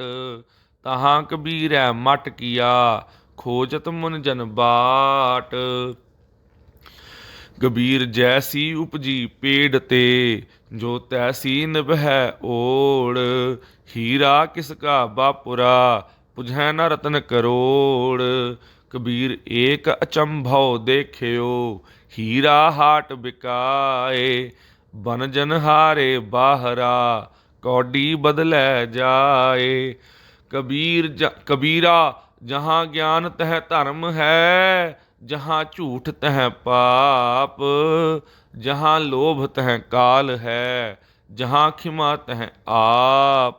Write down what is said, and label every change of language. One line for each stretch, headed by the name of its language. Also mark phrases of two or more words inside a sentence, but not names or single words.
Hindi: तहाँ कबीरै मठ किया, खोजत मुनि जन बाट। कबीर जैसी उपजी पेड़ ते, जो तैसी निभै ओड़। हीरा किस का बापुरा, पुजै न रतन करोड़। कबीर एक अचंभव देखियो, हीरा हाट बिकाए। बन जन हारे बाहरा, कौडी बदलै जाए। कबीरा जहाँ ज्ञान तह धर्म है, जहाँ झूठ तह पाप। जहाँ लोभ तह काल है, जहाँ खिमा तह आप।